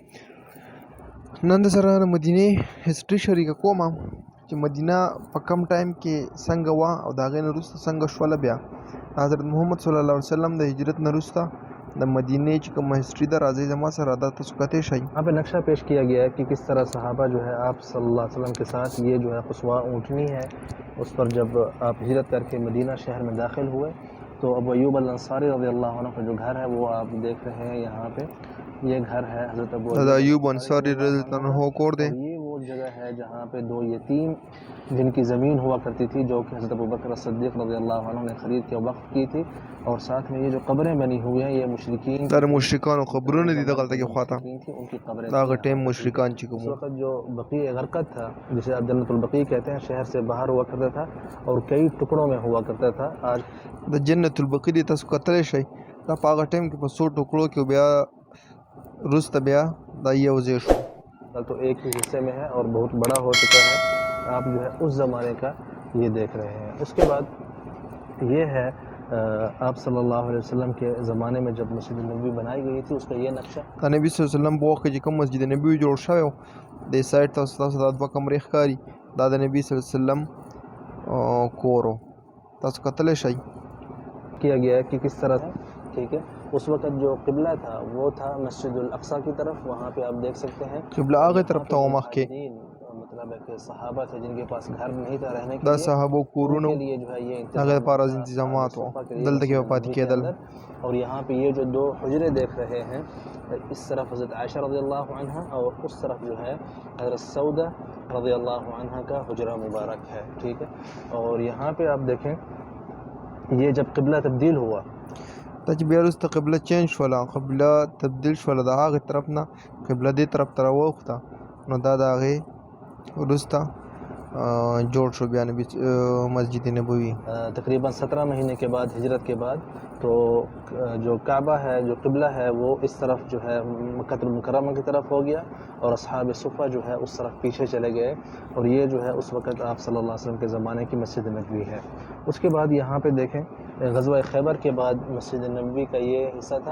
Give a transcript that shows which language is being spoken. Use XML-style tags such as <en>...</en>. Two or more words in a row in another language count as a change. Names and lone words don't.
<ps>نن سره د مدینه هسټري شریکه کوم چې مدینه په کم ټایم کې څنګه وا او د هغې نه وروسته څنګه شوله. بیا حضرت محمد صلی الله علیه وسلم د هجرت نه وروسته د مدینې چې کوم هسټري ده راځئ زما سره دا تاسو کتلی شئ.</ps> <ur>یہاں پہ نقشہ پیش کیا گیا ہے کہ کس طرح صحابہ جو ہے آپ صلی اللہ علیہ وسلم کے ساتھ یہ جو ہے قصوہ اونٹنی ہے اس پر جب آپ ہجرت کر کے مدینہ شہر میں داخل ہوئے تو ابو ایوب الانصاری رضی اللہ عنہ کا جو گھر ہے وہ آپ دیکھ رہے ہیں یہاں پہ. یہ گھر ہے حضرت ابو</ur> <ps>ایوب انصاری رضی اللہ عنہ کور دے.</ps> <ur>یہ وہ جگہ ہے جہاں پہ دو یتیم جن کی زمین ہوا کرتی تھی جو کہ حضرت ابوبکر صدیق رضی اللہ عنہ نے خرید کے وقف کی تھی. اور ساتھ میں یہ جو قبریں بنی ہوئی ہیں یہ مشرکین</ur> <ps>در مشرکانو قبرونه دي دغلته کې خواته</ps> <ur>تھی ان کی قبریں.</ur> <ps>دا هغه ټیم مشرکان چې</ps> <ur>اس</ur> <ps>کوم</ps> <ur>وقت جو بقیع غرقد تھا جسے آپ جنت البقیع کہتے ہیں شہر سے باہر ہوا کرتا تھا اور کئی ٹکڑوں میں ہوا کرتا تھا. آج</ur> <ps>د جنت البقیع دی تاسو کتلی شئ. دا په هغه ټیم کې په څو ټوکړو کې بیا وروسته بیا دا یو ځای شو.</ps> <ur>تو ایک ہی حصے میں ہے اور بہت بڑا ہو چکا ہے. آپ جو ہے اس زمانے کا یہ دیکھ رہے ہیں. اس کے بعد یہ ہے آپ صلی اللہ علیہ وسلم کے زمانے میں جب مسجد نبوی بنائی گئی تھی اس کا یہ نقشہ.</ur> <ps>د نبی صلی الله علیه وسلم په وخت کې چې کوم مسجد نبوي جوړ شوی و د سایډ تاسو دا دوه کمرې ښکاري دا د نبی صلی الله علیه وسلم کور و. تاسو کتلی شئ.</ps> <ur>کیا گیا ہے کہ کس طرح تھا. ٹھیک ہے. اس وقت جو قبلہ تھا وہ تھا مسجد الاقصی کی طرف. وہاں پہ آپ دیکھ سکتے ہیں</ur> <ps>قبله هغې طرف ته و مخکې.</ps> <ur>مطلب ہے کہ صحابہ تھے جن کے پاس گھر نہیں تھا رہنے کے</ur> <ps>دا</ps> <ur>لیے</ur> <ps>صحابو کورونه</ps> <ur>ان کے لیے جو ہے یہ</ur> <ps>هغې لپاره انتظامات و دلته کې به پاتې کېدل.</ps> <ur>اور یہاں پہ یہ جو دو حجرے دیکھ رہے ہیں اس طرف حضرت عائشہ رضی اللہ عنہ اور اس طرف جو ہے حضرت سودہ رضی اللہ عنہ کا حجرہ مبارک ہے. ٹھیک ہے. اور یہاں پہ آپ دیکھیں یہ جب قبلہ تبدیل ہوا</ur> <ps>دا چې بیا وروسته قبله چینج شوله قبله تبدیل شوله د هغې طرف نه قبله دې طرف ته راواوښته نو دا د هغې وروسته جوړ شو بیا نبی مسجد نبوي.</ps> <ur>تقریباً 17 مہینے کے بعد ہجرت کے بعد تو جو کعبہ ہے جو قبلہ ہے وہ اس طرف جو ہے مکہ المکرمہ کی طرف ہو گیا اور اصحاب صفہ جو ہے اس طرف پیچھے چلے گئے. اور یہ جو ہے اس وقت آپ صلی اللہ علیہ وسلم کے زمانے کی مسجد نبوی ہے. اس کے بعد یہاں پہ دیکھیں غزوہ خیبر کے بعد مسجد نبوی کا یہ حصہ تھا.</ur>